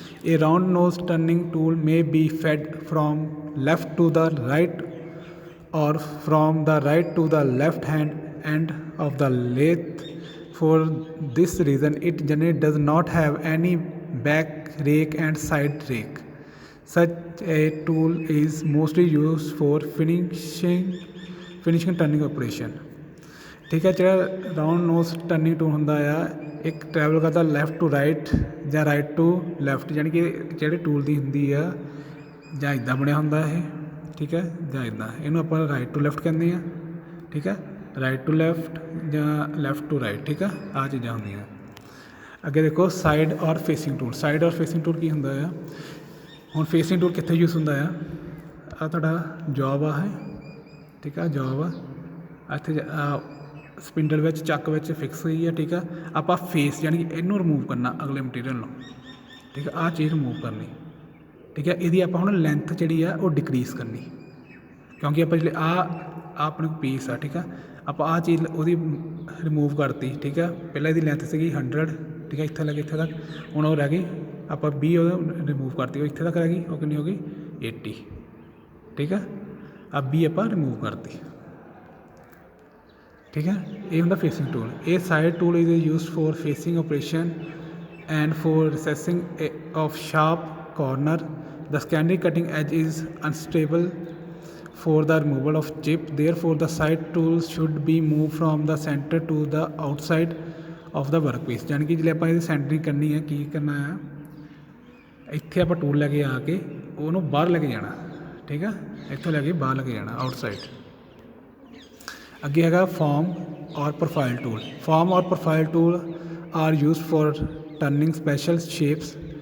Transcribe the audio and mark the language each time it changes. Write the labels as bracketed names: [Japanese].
[English] A round nose turning tool may be fed from left to the right or from the right to the left hand end of the lathe। For this reason it generally does not have any back rake and side rake। Such a tool is mostly used for finishing turning operation। [Punjabi] ठीक है, जो round knows turning tool होंगे आ, एक travel करता left to right या right to left, यानी कि जो टूल की होंगी आ, ਜਾਂ ਇੱਦਾਂ ਬਣਿਆ ਹੁੰਦਾ ਇਹ। ठीक है, ਜਾਂ ਇੱਦਾਂ ਇਹਨੂੰ ਆਪਾਂ ਰਾਈਟ ਟੂ ਲੈਫਟ ਕਹਿੰਦੇ ਆ। ਠੀਕ ਹੈ, ਰਾਈਟ ਟੂ ਲੈਫਟ ਜਾਂ ਲੈਫਟ ਟੂ ਰਾਈਟ। ਠੀਕ ਆ, ਆਹ ਚੀਜ਼ਾਂ ਹੁੰਦੀਆਂ। ਅੱਗੇ ਦੇਖੋ ਸਾਈਡ ਔਰ ਫੇਸਿੰਗ ਟੂਲ। ਸਾਈਡ ਔਰ ਫੇਸਿੰਗ ਟੂਲ ਕੀ ਹੁੰਦਾ ਆ? ਹੁਣ ਫੇਸਿੰਗ ਟੂਲ ਕਿੱਥੇ ਯੂਜ਼ ਹੁੰਦਾ ਆ? ਆਹ ਤੁਹਾਡਾ ਜੋਬ ਆ ਹੈ, ਠੀਕ ਆ, ਜੋਬ ਆ ਇੱਥੇ ਸਪਿੰਡਲ ਵਿੱਚ ਚੱਕ ਵਿੱਚ ਫਿਕਸ ਹੋਈ ਆ। ਠੀਕ ਆ, ਆਪਾਂ ਫੇਸ ਯਾਨੀ ਕਿ ਇਹਨੂੰ ਰਿਮੂਵ ਕਰਨਾ ਅਗਲੇ ਮਟੀਰੀਅਲ ਨੂੰ। ਠੀਕ ਆ, ਆਹ ਚੀਜ਼ ਰਿਮੂਵ ਕਰਨੀ। ਠੀਕ ਹੈ, ਇਹਦੀ ਆਪਾਂ ਹੁਣ ਲੈਂਥ ਜਿਹੜੀ ਆ ਉਹ ਡਿਕਰੀਜ਼ ਕਰਨੀ, ਕਿਉਂਕਿ ਆਪਾਂ ਜਿਹੜੇ ਆਪਣੇ ਕੋਲ ਪੀਸ ਆ। ਠੀਕ ਆ, ਆਪਾਂ ਆਹ ਚੀਜ਼ ਉਹਦੀ ਰਿਮੂਵ ਕਰਤੀ। ਠੀਕ ਆ, ਪਹਿਲਾਂ ਇਹਦੀ ਲੈਂਥ ਸੀਗੀ 100। ਠੀਕ ਹੈ, ਇੱਥੇ ਲੱਗੇ ਇੱਥੇ ਤੱਕ, ਹੁਣ ਉਹ ਰਹਿ ਗਈ ਆਪਾਂ 20 ਉਹ ਰਿਮੂਵ ਕਰਤੀ, ਉਹ ਇੱਥੇ ਤੱਕ ਰਹਿ ਗਈ। ਉਹ ਕਿੰਨੀ ਹੋ ਗਈ? 80। ਠੀਕ ਆ, ਆ 20 ਆਪਾਂ ਰਿਮੂਵ ਕਰਤੀ। ਠੀਕ ਹੈ, ਇਹ ਹੁੰਦਾ ਫੇਸਿੰਗ ਟੂਲ। [English] ਇਹ side tool is used for facing operation and for recessing of sharp corner. The secondary cutting edge is unstable for the removal of chip. Therefore, the side tools should be moved from the center to the outside of the workpiece. [Punjabi] यानी कि जिसले ਆਪਾਂ ਇਹਦੀ ਸੈਂਟਰਿੰਗ ਕਰਨੀ ਹੈ, ਕੀ ਕਰਨਾ ਹੈ? ਇੱਥੇ ਆਪਾਂ ਟੂਲ ਲੈ ਕੇ ਆ ਕੇ ਉਹਨੂੰ ਬਾਹਰ ਲੈ ਕੇ ਜਾਣਾ। ਠੀਕ ਆ, ਇੱਥੋਂ ਲੈ ਕੇ ਬਾਹਰ ਲੈ ਕੇ ਜਾਣਾ ਆਊਟਸਾਈਡ। ਅੱਗੇ ਹੈਗਾ ਫਾਰਮ ਔਰ ਪ੍ਰੋਫਾਈਲ ਟੂਲ। [English] Form or profile tool are used for turning special shapes.